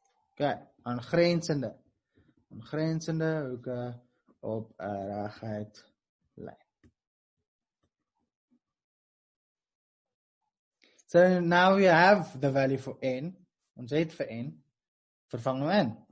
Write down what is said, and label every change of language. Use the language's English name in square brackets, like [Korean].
[Afrikaans] Okay, aangrensende hoeke op 'n reguit lyn. [English] So now we have the value for N. [Afrikaans] Ons het vir N, vervang nou in.